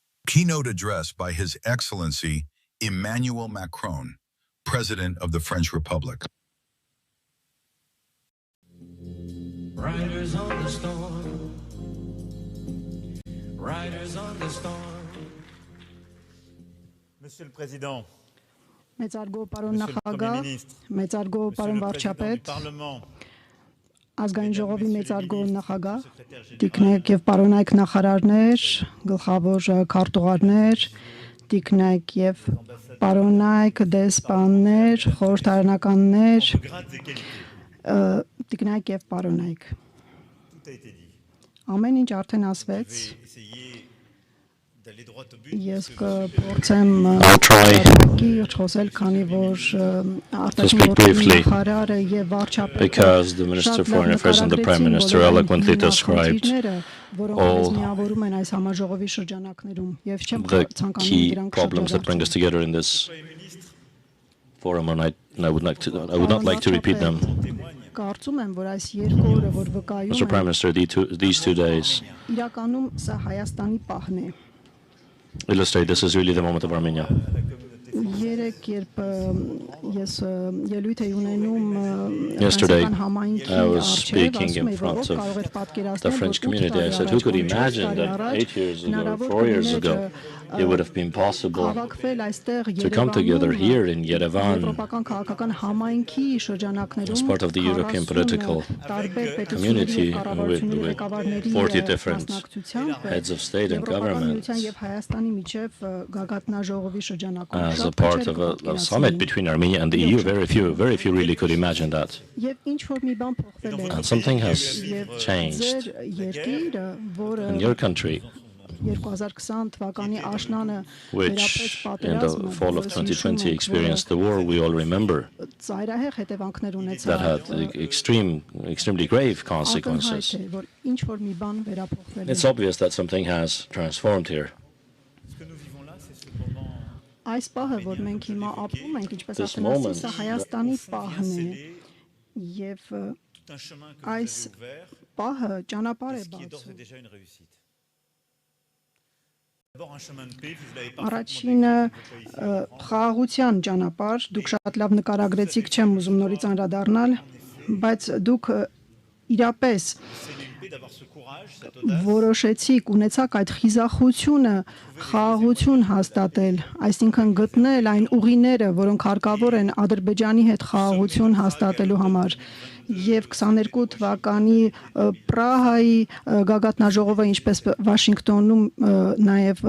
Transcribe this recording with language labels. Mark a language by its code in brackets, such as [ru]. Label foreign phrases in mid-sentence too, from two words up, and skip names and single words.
[en] keynote address by His Excellency Emmanuel Macron, President of the French Republic. Riders on the storm. Riders on the storm. [fr] Monsieur le Président, [hy] Մեծարգո պարոն [fr] Monsieur le Premier [hy] նախագահ, [fr] ministre, [hy] մեծարգո [fr] Monsieur [hy] պարոն [fr] le Président du [hy] վարչապետ, [fr] Parlement, [hy] ազգային ժողովի մեծարգո նախագահ, [fr] Secrétaire général, [hy] տիկնայք եւ պարոնայք նախարարներ, գլխավոր քարտուղարներ, տիկնայք եւ պարոնայք դեսպաններ, խորհրդարանականներ, [fr] grades et qualités, [hy] տիկնայք եւ պարոնայք։ [fr] tout a été dit. [hy] Ամեն ինչ արդեն ասվեց։ [fr] Je vais essayer d'aller droit au but. [hy] Ես [fr] parce que [hy] կփորձեմ կիրճ խոսել, քանի որ [en] speak briefly, [hy] նախարարը եւ վարչապետը [en] because the Minister of Foreign Affairs and the Prime Minister eloquently described all [hy] միավորում են այս համաժողովի շրջանակներում եւ չեմ [en] the [hy] ցանկանում [en] key [hy] դրանք [en] problems that bring us together in this forum, and I would not like to repeat them. [hy] Կարծում եմ, որ այս երկու օրը, որ վկայում [en] Mr. Prime [hy] են, [en] Minister, these 2 days [hy] իրականում սա Հայաստանի պահն է։ [en] illustrate this is really the moment of Armenia. [hy] Երեք երբ ես ելույթ էի ունենում [en] Yesterday, [hy] ֆրանսիական համայնքի [en] I was [hy] առջև, [en] speaking [hy] ասում [en] in [hy] էի, որ [en] front [hy] ով [en] of [hy] կարող էր պատկերացնել, [en] the [hy] որ [en] French 8 community. I [hy] տարի [en] said, [hy] առաջ, [en] who could [hy] որ 4 [en] imagine [hy] տարի [en] that [hy] առաջ [en] 8 years ago, [hy] հնարավոր [en] 4 years [hy] կլիներ, [en] ago, it would have been possible [hy] հավաքվել այստեղ [en] to come together here in Yerevan [hy] եվրոպական քաղաքական համայնքի շրջանակներում [en] as part of the European 40 political [hy] տարբեր [en] community [hy] պետությունների [en] with [hy] ղեկավարների [en] 40 different [hy] մասնակցությամբ [en] heads of state and [hy] Եվրոպական [en] governments [hy] միության եւ Հայաստանի միջև գագաթնաժողովի շրջանակում [en] as a [hy] շատ [en] part [hy] քիչ [en] of a [hy] էր [en] summit between Armenia and the EU. Very few really could imagine that. [hy] Եվ ինչ որ մի բան փոխվել է [en] And something has [hy] եւ [en] changed [hy] ձեր երկիրը, որը [en] in your country, [hy] 2020 թվականի աշնանը [en] which in the fall of 2020 experienced the war we all remember, [hy] ծայրահեղ հետևանքներ [en] that had [hy] ունեցավ։ [en] extremely grave consequences. [hy] Ակնհայտ է, որ ինչ որ մի բան վերափոխվել [en] It's [hy] է։ [en] obvious that something has transformed here. [fr] ce que nous vivons là, c'est ce moment [hy] Այս պահը, որ մենք հիմա ապրում ենք, ինչպես [en] This [hy] ասեմ, ասի, [en] moment [hy] սա Հայաստանի [fr] vient [hy] պահն է [fr] sceller [hy] եւ [fr] tout un chemin que vous [hy] այս [fr] avez ouvert, [hy] պահը ճանապարհ է [fr] ce qui est d'ores et [hy] բացում։ [fr] déjà une réussite. D'abord un chemin de paix, vous l'avez [hy] Առաջինը խաղաղության ճանապարհ, դուք շատ լավ նկարագրեցիք, չեմ ուզում նորից անդրադառնալ, բայց դուք իրապես [fr] d'avoir ce courage, cette audace, [hy] որոշեցիք, ունեցաք այդ խիզախությունը, խաղաղություն հաստատել, այսինքն գտնել այն ուղիները, որոնք հարկավոր են Ադրբեջանի հետ խաղաղություն հաստատելու համար։ Եվ 22 թվականի Պրահայի գագաթնաժողովը, ինչպես Վաշինգտոնում նաև